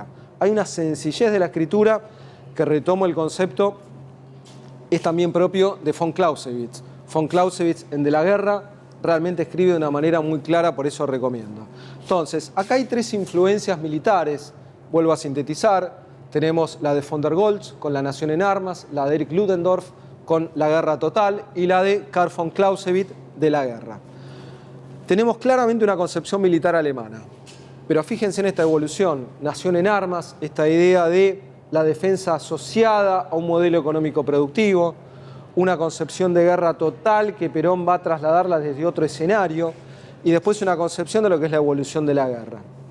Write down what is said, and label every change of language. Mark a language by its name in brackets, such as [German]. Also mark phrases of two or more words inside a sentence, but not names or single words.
[Spanish] Hay una sencillez de la escritura que, retomo el concepto, es también propio de von Clausewitz. Von Clausewitz en De la guerra realmente escribe de una manera muy clara, por eso recomiendo. Entonces, acá hay 3 influencias militares, vuelvo a sintetizar. Tenemos la de von der Goltz con La Nación en Armas, la de Erich Ludendorff con La Guerra Total y la de Carl von Clausewitz, De la guerra. Tenemos claramente una concepción militar alemana, pero fíjense en esta evolución. Nación en Armas, esta idea de la defensa asociada a un modelo económico productivo, una concepción de guerra total que Perón va a trasladarla desde otro escenario, y después una concepción de lo que es la evolución de la guerra.